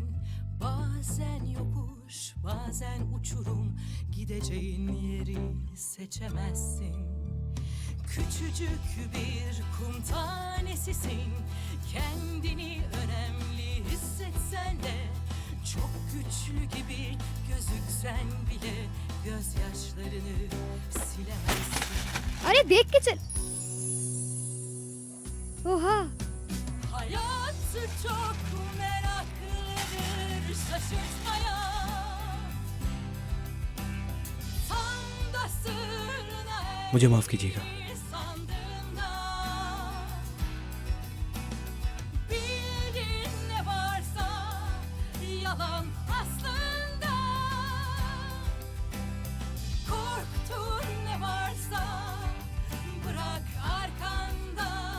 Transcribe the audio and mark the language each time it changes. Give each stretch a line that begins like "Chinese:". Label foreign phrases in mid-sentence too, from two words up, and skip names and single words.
Turkish: Bazen yokuş, bazen uçurum, gideceğin yeri seçemezsin. Küçücük bir kum tanesisin, kendini önemli hissetsen de, çok güçlü gibi gözüksen bile gözyaşlarını silemezsin.
Hindi: अरे देख के चल। ओहा।
Turkish: Hayat çok meraklıdır şaşırtmaya. Tam da sırrına
Hindi: मुझे माफ कीजिएगा।
Turkish: sandığında. Bildiğin ne varsa yalan aslında. Korktuğun ne varsa bırak arkanda.